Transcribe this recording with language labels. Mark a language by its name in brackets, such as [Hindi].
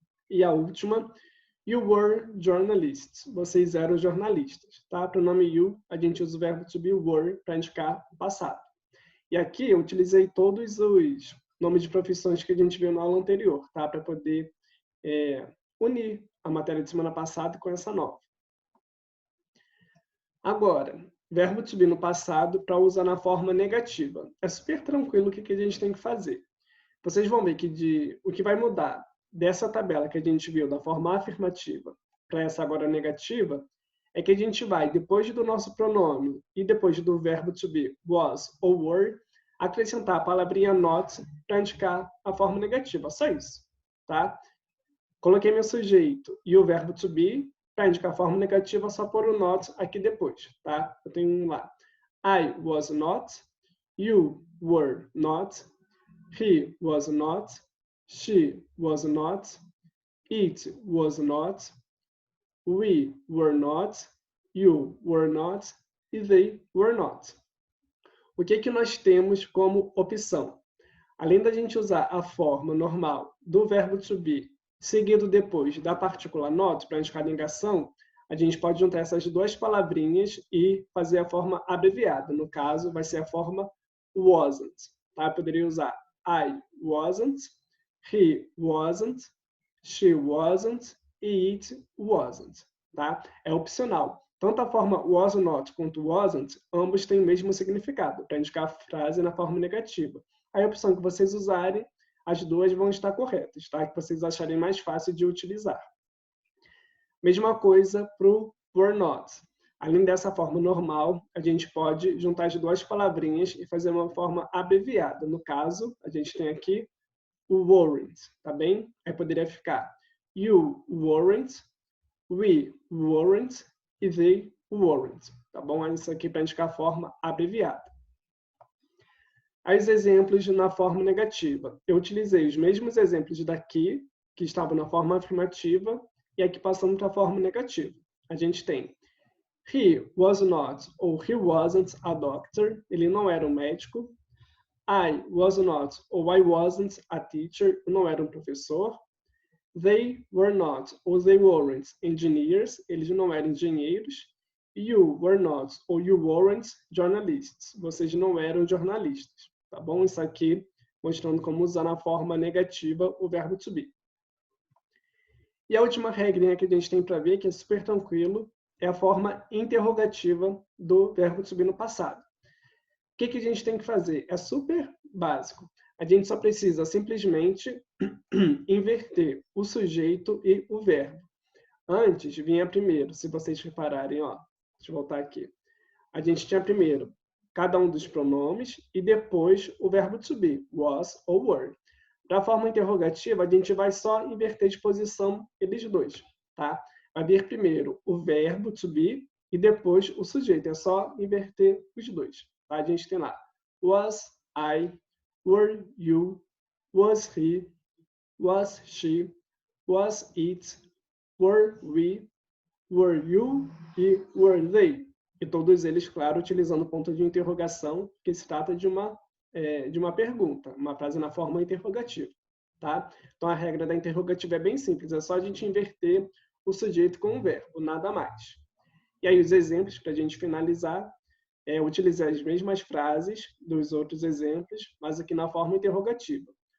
[Portuguese] E a última, [English] you were journalists. [Portuguese] Vocês eram jornalistas, tá? Pronome you, a gente usa o verbo to be were para indicar o passado. E aqui eu utilizei todos os nomes de profissões que a gente viu na aula anterior, tá? Para poder unir a matéria de semana passada com essa nova. Agora, verbo to be no passado para usar na forma negativa. É super tranquilo o que a gente tem que fazer. Vocês vão ver que o que vai mudar dessa tabela que a gente viu da forma afirmativa para essa agora negativa é que a gente vai, depois do nosso pronome e depois do verbo to be, was ou were, acrescentar a palavrinha not para indicar a forma negativa. Só isso, tá? Coloquei meu sujeito e o verbo to be para indicar a forma negativa, só pôr o not aqui depois, tá? Eu tenho lá. [English] I was not, you were not, he was not, she was not, it was not, we were not, you were not e they were not. [Portuguese] O que nós temos como opção? Além da gente usar a forma normal do verbo to be seguido depois da partícula not para indicar negação, a gente pode juntar essas duas palavrinhas e fazer a forma abreviada. No caso, vai ser a forma wasn't. Tá? Eu poderia usar [English] I wasn't, he wasn't, she wasn't e it wasn't. [Portuguese] Tá? É opcional. Tanto a forma was not quanto wasn't, ambos têm o mesmo significado, para indicar a frase na forma negativa. Aí a opção que vocês usarem, as duas vão estar corretas, tá? Que vocês acharem mais fácil de utilizar. Mesma coisa para o were not. Além dessa forma normal, a gente pode juntar as duas palavrinhas e fazer uma forma abreviada. No caso, a gente tem aqui o weren't, tá bem? Aí poderia ficar [English] you weren't, we weren't [Portuguese] e [English] they weren't, [Portuguese] tá bom? Isso aqui para indicar a forma abreviada. Aí os exemplos na forma negativa. Eu utilizei os mesmos exemplos daqui, que estavam na forma afirmativa, e aqui passamos para a forma negativa. A gente tem [English] he was not ou he wasn't a doctor. [Portuguese] Ele não era um médico. [English] I was not ou I wasn't a teacher. [Portuguese] Eu não era um professor. [English] They were not ou they weren't engineers. [Portuguese] Eles não eram engenheiros. [English] You were not ou you weren't journalists. [Portuguese] Vocês não eram jornalistas. Tá bom? Isso aqui mostrando como usar na forma negativa o verbo to be. E a última regrinha que a gente tem para ver, que é super tranquilo, é a forma interrogativa do verbo to be no passado. O que a gente tem que fazer? É super básico. A gente só precisa simplesmente inverter o sujeito e o verbo. Antes vinha primeiro, se vocês repararem, ó. Deixa eu voltar aqui. a gente tinha primeiro cada um dos pronomes e depois o verbo to be, was ou were. Para a forma interrogativa, a gente vai só inverter de posição eles dois, tá? Vai vir primeiro o verbo to be e depois o sujeito. É só inverter os dois, tá? A gente tem lá [English] was I, were you, was he, was she, was it, were we, were you e were they. [Portuguese] E todos eles, claro, utilizando o ponto de interrogação, que se trata de uma pergunta, uma frase na forma interrogativa. Tá? Então, a regra da interrogativa é bem simples, é só a gente inverter o sujeito com o verbo, nada mais. E aí, os exemplos, para a gente finalizar, utilizar as mesmas frases dos outros exemplos, mas aqui na forma interrogativa.